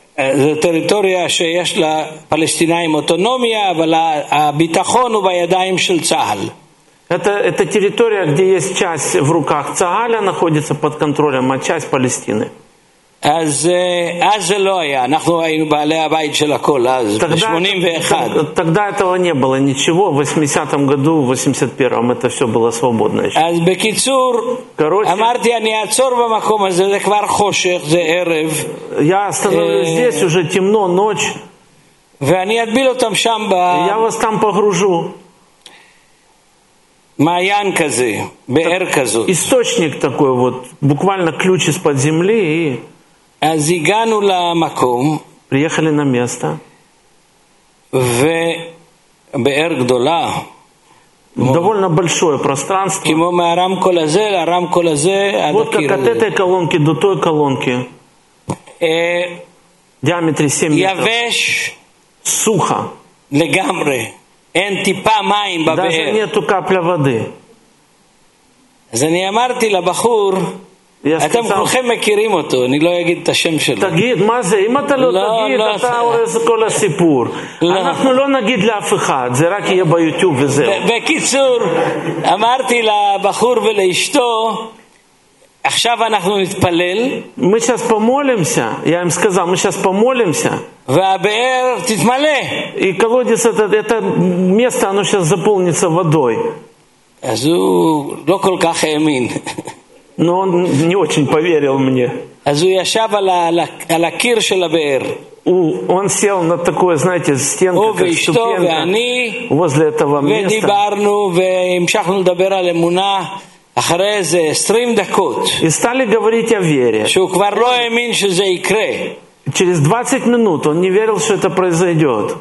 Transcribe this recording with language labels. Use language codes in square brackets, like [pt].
[he] זה טריטוריה שיש לפלסטינאים אוטונומיה, אבל הביטחון הוא בידיים של צה"ל. [ru] Это территория, где есть часть в руках Цагаля, находится под контролем, а часть Палестины. [he] אז אז זה לא היה. אנחנו היינו בעלי הבית של הכל אז. ב-81. [ru] Тогда этого не было ничего. В 80-м году, в 81-м это все было свободно еще. [he] אז בקיצור, אמרתי אני אעצור במקום הזה. זה כבר חושך, זה ערב. [ru] Я остановился здесь уже темно, ночь. [he] ואני אדביל אותם שם ב. [ru] Я вас там погружу. [he] מעיין כזה, באר כזאת. [ru] Источник такой вот, буквально ключ из-под земли и. [he] אז הגענו למקום, [ru] приехали на место. [he] ובאר גדולה, [ru] довольно большое пространство. [he] כמו מהרמקול הזה, לרמקול הזה, [ru] вот как от этой колонки до той колонки. Диаметре 7 метров. [he] יבש, [ru] сухо. [he] לגמרי. אין טיפה מים בבאר. [ru] Даже нету капля воды. [he] אז אני אמרתי לבחור, אתם כולכם מכירים אותו, אני לא אגיד את השם שלו. תגיד, מה זה? אם אתה לא תגיד, אתה הורס כל הסיפור. אנחנו לא נגיד לאף אחד, זה רק יהיה ביוטיוב וזהו. בקיצור, אמרתי לבחור ולאשתו, עכשיו אנחנו נתפלל. [ru] Мы сейчас помолимся. Я им сказал, мы сейчас помолимся. [he] והבאר תתמלא. [ru] И колодец этот, это место, оно сейчас заполнится водой. [he] אז הוא לא כל כך האמין. [ru] Но он не очень поверил мне. [he] אז הוא ישב על הקיר של הבאר. [ru] Он сел на такую, знаете, стенку, как ступенька. Возле этого места. [he] ודיברנו, והמשכנו לדבר על אמונה. אחרי זה 20 דקות. [ru] Стали говорить о вере. [he] שהוא כבר לא האמין שזה יקרה. [ru] Через 20 минут он не верил, что это произойдет.